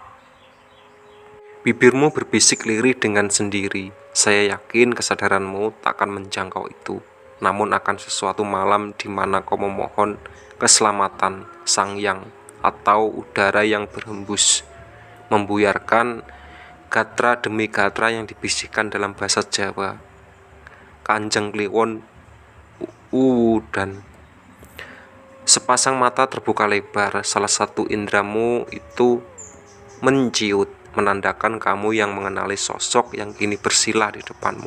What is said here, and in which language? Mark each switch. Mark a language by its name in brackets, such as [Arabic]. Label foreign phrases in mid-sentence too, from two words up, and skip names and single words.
[Indonesian] Bibirmu berbisik lirih dengan sendiri. Saya yakin kesadaranmu tak akan menjangkau itu, namun akan sesuatu malam di mana kau memohon keselamatan Sang Yang atau udara yang berhembus, membuyarkan gatra demi gatra yang dibisikkan dalam bahasa Jawa. Kanjeng Kliwon dan sepasang mata terbuka lebar. Salah satu indramu itu menciut, menandakan kamu yang mengenali sosok yang kini bersila di depanmu.